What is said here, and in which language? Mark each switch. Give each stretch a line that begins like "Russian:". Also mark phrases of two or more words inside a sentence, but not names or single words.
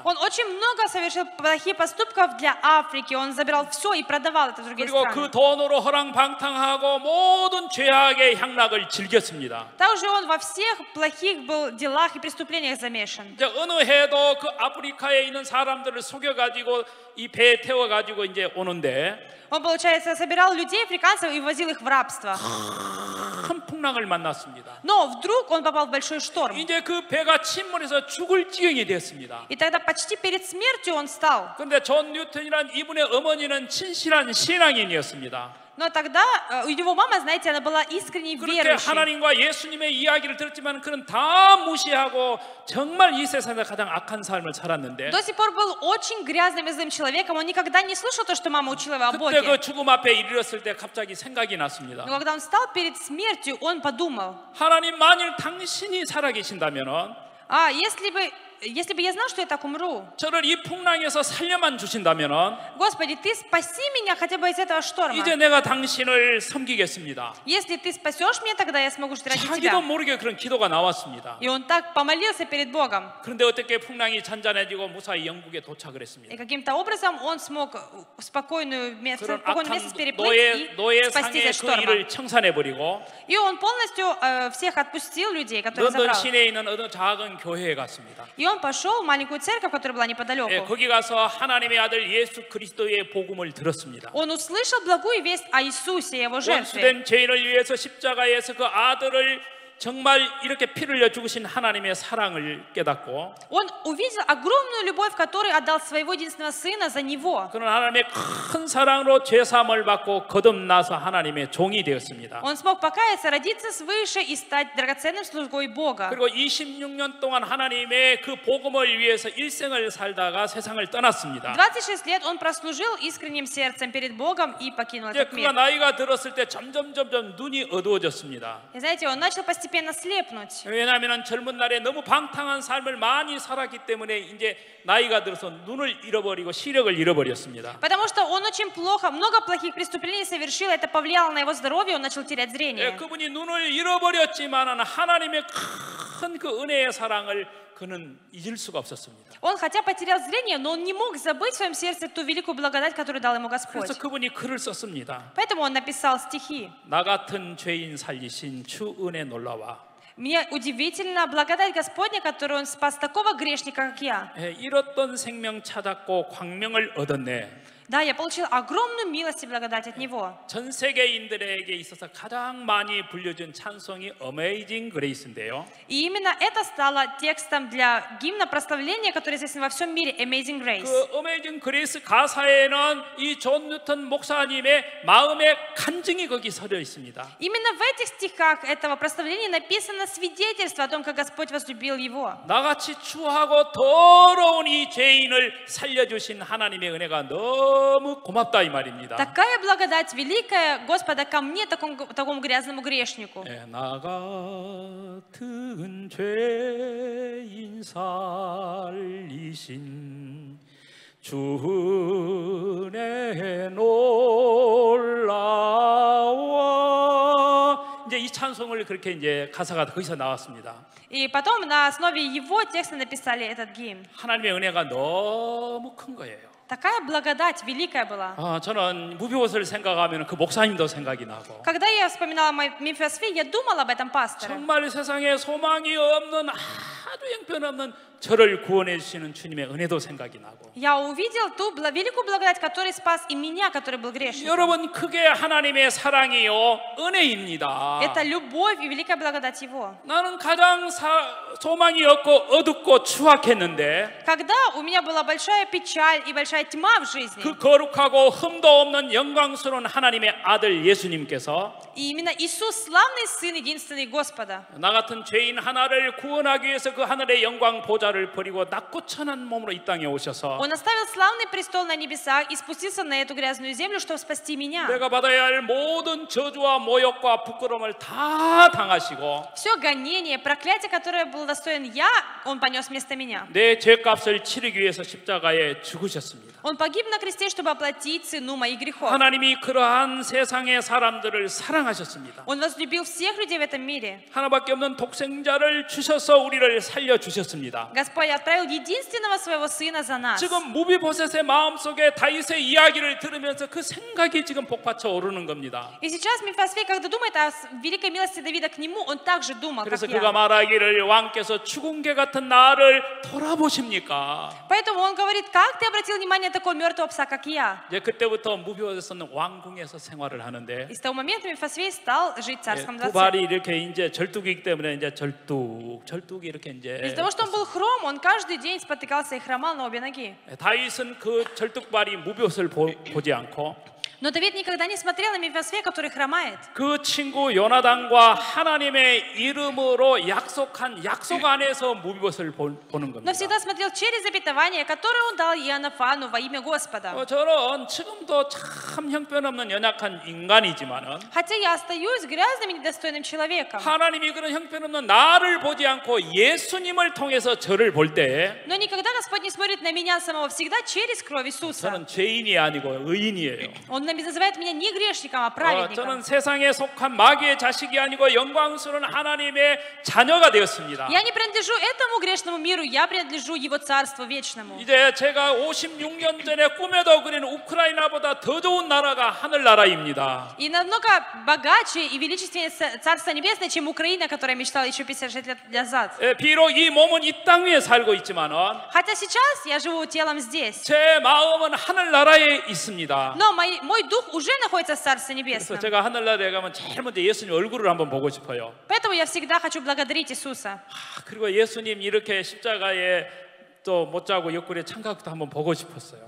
Russian: Он очень много совершил плохих поступков для Африки. Он забирал все и продавал это в другие
Korean: 그리고
Russian: страны.
Korean: 그 돈으로 허랑방탕하고 모든 죄악의 향락을 즐겼습니다.
Russian: Также он во всех плохих был делах и преступлениях замешан.
Korean: 이제 어느 해도 그 아프리카에 있는 사람들을 속여가지고 이 배에 태워가지고 이제 오는데
Russian: Он, получается, собирал людей, африканцев, и возил их в рабство.
Korean: 큰 풍랑을 만났습니다.
Russian: Но вдруг он попал в большой шторм.
Korean: 이제 그 배가 침몰해서 죽을 지경이 됐습니다.
Russian: И тогда почти перед смертью он встал.
Korean: 그런데 존 뉴턴이란 이분의 어머니는 친실한 신앙인이었습니다.
Russian: Но тогда у его мама, знаете, она была искренне
Korean: 그렇게
Russian: верующей.
Korean: 하나님과 예수님의 이야기를 들었지만 그는 다 무시하고 정말 이 세상에서 가장 악한 삶을 살았는데
Russian: До сих пор был очень грязным и злым человеком. Он никогда не слышал то, что мама учила его о
Korean: 그때
Russian: Боге.
Korean: 그 죽음 앞에 이르렀을 때 갑자기 생각이 났습니다.
Russian: Но когда он встал перед смертью, он подумал,
Korean: 하나님 만일 당신이 살아계신다면은
Russian: если бы если бы я знал, что я так умру,
Korean: 저를 이 풍랑에서 살려만 주신다면은
Russian: Господи, Ты спаси меня хотя бы из этого шторма.
Korean: 이제 내가 당신을 섬기겠습니다.
Russian: Если Ты спасешь меня, тогда я смогу жить ради
Korean: 자기도
Russian: Тебя.
Korean: 모르게 그런 기도가 나왔습니다.
Russian: И он так помолился перед Богом.
Korean: 그런데 어떻게 풍랑이 잔잔해지고 무사히 영국에 도착을
Russian: И
Korean: 했습니다.
Russian: каким-то образом он смог спокойное место
Korean: 그런
Russian: месяц
Korean: 악한
Russian: переплыть и спастись
Korean: 노예상의
Russian: от
Korean: 그
Russian: шторма.
Korean: 일을 청산해버리고
Russian: И он полностью всех отпустил людей, которых
Korean: 런던
Russian: забрал.
Korean: 시내에 있는 어느 작은 교회에 갔습니다.
Russian: И он пошел в маленькую церковь, которая была
Korean: 예,
Russian: неподалеку.
Korean: 거기 가서 하나님의 아들 예수 그리스도의 복음을 들었습니다.
Russian: Он услышал благую весть о Иисусе и его жертве.
Korean: 원수된 죄인을 위해서 십자가에서 그 아들을 정말 이렇게 피를 흘려 죽으신 하나님의 사랑을 깨닫고
Russian: Он увидел огромную любовь, которую отдал своего единственного сына за него.
Korean: 그런 하나님의 큰 사랑으로 죄사함을 받고 거듭나서 하나님의 종이 되었습니다.
Russian: Он смог покаяться, родиться свыше и стать драгоценным слугой Бога.
Korean: 그리고 26년 동안 하나님의 그 복음을 위해서 일생을 살다가 세상을 떠났습니다.
Russian: 26 лет он прослужил искренним сердцем перед Богом и покинул
Korean: 이제
Russian: этот
Korean: 그가
Russian: мир.
Korean: 나이가 들었을 때 점점 눈이 어두워졌습니다.
Russian: И знаете, он начал постепенно слепнуть.
Korean: 왜냐하면 젊은 날에 너무 방탕한 삶을 많이 살았기 때문에 이제 나이가 들어서 눈을 잃어버리고 시력을 잃어버렸습니다.
Russian: Потому что он очень плохо, много плохих преступлений совершил, это повлияло на его здоровье, он начал терять
Korean: 예,
Russian: зрение.
Korean: 그분이 눈을 잃어버렸지만은 하나님의 큰 그 은혜의 사랑을 그는 잊을 수가 없었습니다.
Russian: Он хотя потерял зрение, но он не мог забыть в своем сердце ту великую благодать, которую дал ему Господь.
Korean: 그래서 그분이 글을 썼습니다.
Russian: Поэтому он написал стихи.
Korean: 나 같은 죄인 살리신 주 은혜 놀라와.
Russian: Мне удивительно благодать Господня, которую Он спас такого грешника, как я.
Korean: 예, 잃었던 생명 찾았고 광명을 얻었네.
Russian: Да, я получил огромную милость и благодать от Него.
Korean: 전 세계인들에게 있어서 가장 많이 불려준 찬송이 Amazing Grace인데요.
Russian: И именно это стало текстом для гимна прославления, который известен во всем мире, Amazing Grace.
Korean: 그 Amazing Grace 가사에는 이 존 뉴턴 목사님의 마음의 간증이 거기 서려 있습니다.
Russian: Именно в этих стихах этого прославления написано свидетельство о том, как Господь возлюбил его.
Korean: 나같이 추하고 더러운 이 죄인을 살려주신 하나님의 은혜가 너무 고맙다 이 말입니다.
Russian: Такая благодать великая Господа ко мне, такому грязному грешнику.
Korean: 예, 나 같은 죄인 살리신 주 은혜 놀라워. 이제 이 찬송을 그렇게 이제 가사가 거기서 나왔습니다.
Russian: И потом на основе его текста написали этот гимн.
Korean: 하나님의 은혜가 너무 큰 거예요.
Russian: Такая благодать великая была.
Korean: 저는 무비옷을 생각하면 그 목사님도 생각이 на고.
Russian: Когда я вспоминала Мемфисфи, я думала об этом пасторе.
Korean: 정말 세상에 소망이 없는 아주 형편없는 저를 구원해 주시는 주님의 은혜도 생각이 나고.
Russian: Я увидел ту великую благодать, который спас и меня, который был грешником.
Korean: 여러분 그게 하나님의 사랑이요 은혜입니다.
Russian: Это любовь и великая благодать Его.
Korean: 나는 가장 소망이 없고 어둡고 추악했는데
Russian: Когда у меня была большая печаль и большая тьма в жизни,
Korean: 그 거룩하고 흠도 없는 영광스러운 하나님의 아들 예수님께서
Russian: и именно Иисус, славный Сын, единственный Господа,
Korean: 나 같은 죄인 하나를 구원하기 위해서 그 하늘의 영광 보좌를 버리고 낮고 천한 몸으로 이 땅에 오셔서
Russian: Он оставил славный престол на небесах и спустился на эту грязную землю, чтобы спасти меня.
Korean: 내가 받아야 할 모든 저주와 모욕과 부끄러움을 다 당하시고
Russian: Все гонение, проклятие, которое был достоин я, Он понес вместо меня.
Korean: 내 죄값을 치르기 위해서 십자가에 죽으셨습니다.
Russian: Он погиб на кресте, чтобы оплатить цену моих грехов.
Korean: 하나님이 그러한 세상의 사람들을 사랑하셨습니다.
Russian: Он возлюбил всех людей в этом мире.
Korean: 하나밖에 없는 독생자를 주셔서 우리를 살려주셨습니다.
Russian: Господь отправил единственного своего Сына за нас.
Korean: 지금 무비보셋의 마음속에 다윗의 이야기를 들으면서 그 생각이 지금 복받쳐 오르는 겁니다.
Russian: И сейчас Мефисфи, когда думает о великой милости Давида к нему, он также думал, как
Korean: 그래서
Russian: я.
Korean: 그가 말하기를 왕께서 죽은 개 같은 나를 돌아보십니까?
Russian: Поэтому он говорит, как ты обратил внимание на такого мертвого пса, как я?
Korean: 이제 그때부터 무비보셋은 왕궁에서 생활을 하는데
Russian: И с того момента Мефисфи стал жить в царском
Korean: 두
Russian: дворце.
Korean: 발이 이렇게 이제 절뚝이기 때문에 이제 절뚝이 이렇게 이제
Russian: Из-за того, что он был хром, он каждый день спотыкался и хромал на обе ноги.
Korean: 다윗은 그 절뚝발이 무비옷을 보지 않고
Russian: Но Давид никогда не смотрел на Мефисфея, который хромает.
Korean: 그 친구 요나단과 하나님의 이름으로 약속한 약속 안에서 무비봇을 보는
Russian: Но
Korean: 겁니다.
Russian: всегда смотрел через обетование, которое он дал Иоаннафану во имя Господа.
Korean: 저는 지금도 참 형편없는 연약한 인간이지만은
Russian: Хотя я остаюсь грязным и недостойным человеком.
Korean: 하나님이 그런 형편없는 나를 보지 않고 예수님을 통해서 저를 볼 때
Russian: Но никогда Господь не смотрит на меня самого, всегда через кровь Иисуса.
Korean: 저는 죄인이 아니고 의인이에요.
Russian: Он называет меня не грешником, а праведником.
Korean: 저는 세상에 속한 마귀의 자식이 아니고 영광스러운 하나님의 자녀가 되었습니다.
Russian: Я не принадлежу этому грешному миру, я принадлежу Его Царству вечному.
Korean: 이제 제가 56년 전에 꿈에도 그린 우크라이나보다 더 좋은 나라가 하늘나라입니다.
Russian: И намного богаче и величественнее Царство Небесное, чем Украина, о которой я мечтала еще 56 лет назад.
Korean: 비록 이 몸은 이 땅 위에 살고 있지만은
Russian: Хотя сейчас я живу телом здесь,
Korean: 제 마음은 하늘나라에 있습니다.
Russian: но мой дух уже находится в Царстве
Korean: 그래서
Russian: Небесном.
Korean: 제가 하늘나라에 가면 제일 먼저 예수님 얼굴을 한번 보고 싶어요.
Russian: Поэтому я всегда хочу благодарить Иисуса.
Korean: 그리고 예수님 이렇게 십자가에 또 못 자고 옆구리에 창각도 한번 보고 싶었어요.